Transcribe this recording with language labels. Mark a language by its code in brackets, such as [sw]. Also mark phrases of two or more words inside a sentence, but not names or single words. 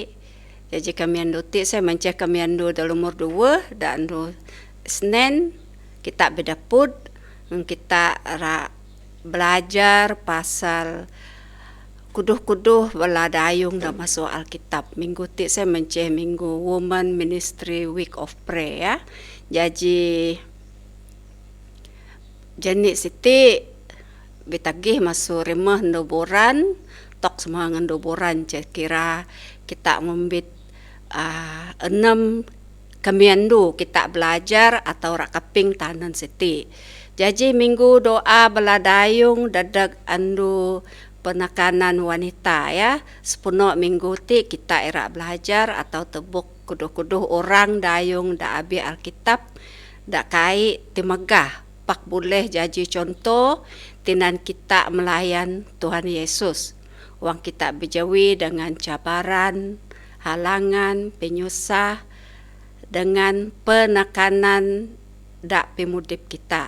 [sdo] Jadi kamiandu ti saya menceh kamiandu da umur 2 da andu Senen kita bedapud kita belajar pasal kuduh-kuduh bala dayung da masuk Alkitab. Minggu ti saya menceh minggu [en] Women Ministry Week of Prayer [sdo] ya. Jadi jenis siti bitagih masuk remah ndoboran tok semua ndoboran kira kita membit 6 kamiandu kita belajar atau rakaping tanan siti. Jadi minggu doa beladayung dadag andu penekanan wanita ya. Sepenuh minggu ti kita era belajar atau tebuk kuduh-kuduh orang dayung da abi Alkitab da kai timegah pak boleh jadi contoh tinan kita melayan Tuhan Yesus. [ms] Wang kita berjawi dengan cabaran, halangan, penyusah, dengan penekanan dak pemudip kita.